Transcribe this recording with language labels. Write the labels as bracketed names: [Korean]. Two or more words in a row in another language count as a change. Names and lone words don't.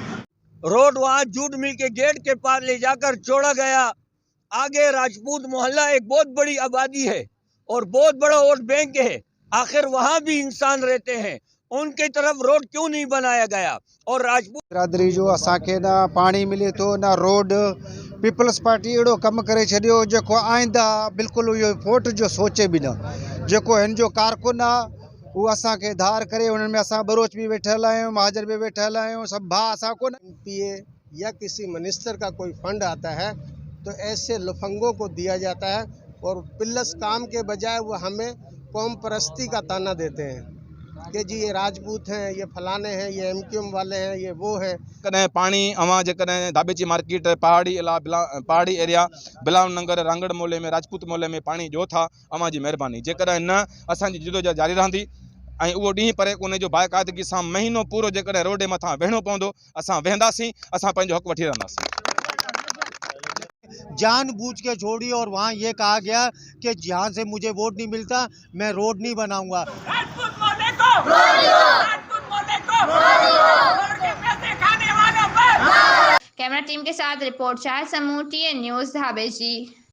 [Urdu] روڈ وہاں جوٹ مل کے گیٹ کے پار لے جا کر چھوڑا گیا. آگے راجپوت محلہ ایک بہت بڑی آبادی ہے اور بہت بڑا ووٹ بینک ہے، آخر وہاں بھی انسان رہتے ہیں، ان کی طرف روڈ کیوں نہیں بنایا گیا. اور راجپوت [Sindhi] बिरादरी जो असांखे ना पानी मिले तो ना रोड, पीपल्स पार्टी अहिड़ो कमु करे छॾियो जेको आईंदा बिल्कुलु इहो वोट जो सोचे बि न। जेको हिन जो कारकुन आहे उहो असांखे धार करे, उन्हनि में असां बरोच भी वेठल आहियूं, महाजर भी वेठल आहियूं, सभु भाउ असां कोन। [Urdu] ایم پی اے یا کسی منسٹر کا کوئی فنڈ آتا ہے تو ایسے لفنگوں کو دیا جاتا ہے اور پلس کام کے بجائے وہ ہمیں قوم پرستی کا طعنہ دیتے ہیں کہ جی یہ راجپوت ہیں، یہ فلانے ہیں، یہ ایم کیو ایم والے ہیں، یہ وہ ہیں. [Sindhi] कॾहिं पाणी अवां जेकॾहिं धाबेची मार्केट पहाड़ी एरिया बिलाव नगर रांगड़ मोहल्ले में राजपूत मोहल्ले में पाणी ॾियो था, अवां जी महिरबानी। जेकॾहिं न असांजी जिदोजहद जारी रहंदी ऐं उहो ॾींहुं परे कोन्हे जो बाक़ाइदगी सां महीनो पूरो जेकॾहिं रोड जे मथां वेहणो पवंदो, असां वेहंदासीं, असां पंहिंजो हक़ वठी रहंदासीं। [Urdu] جان بوجھ کے چھوڑی اور وہاں یہ کہا گیا کہ جہاں سے مجھے ووٹ نہیں ملتا میں روڈ نہیں بناؤں گا. کیمرہ ٹیم کے ساتھ رپورٹ شاہد سموں، ٹی این نیوز، دھابیجی.